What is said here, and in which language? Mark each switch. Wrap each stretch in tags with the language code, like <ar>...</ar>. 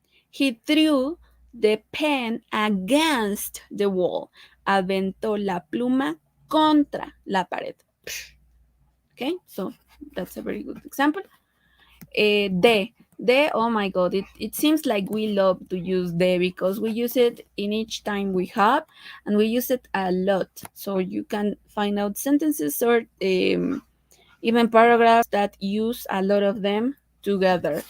<en>He threw the pen against the wall.</en> <es>Aventó la pluma contra la pared.</es> <en>Okay, so that's a very good example. De, oh my god, it seems like we love to use de because we use it in each time we have, and we use it a lot. So you can find out sentences or even paragraphs that use a lot of them together.</en>